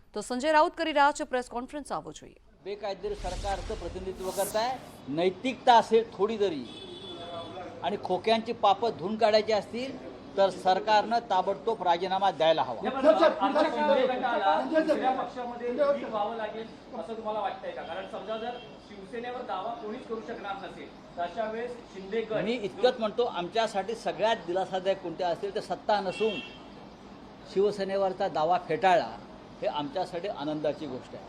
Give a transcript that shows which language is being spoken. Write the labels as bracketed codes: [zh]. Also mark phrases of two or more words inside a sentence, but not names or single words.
[gu] તો સંજય રાઉત કરી રહ્યા છે પ્રેસ કોન્ફરન્સ આવો જોઈએ। [mr] बेकायदेशीर सरकारचं प्रतिनिधित्व करताय, नैतिकता असेल थोडी तरी आणि खोक्यांची पापं धुवून काढायची असतील तर सरकारनं ताबडतोब राजीनामा द्यायला हवा। मी इतकंच म्हणतो, आमच्यासाठी सगळ्यात दिलासादायक कोणते असेल तर सत्ता नसून शिवसेनेवरचा दावा फेटाळला हे आमच्यासाठी आनंदाची गोष्ट आहे।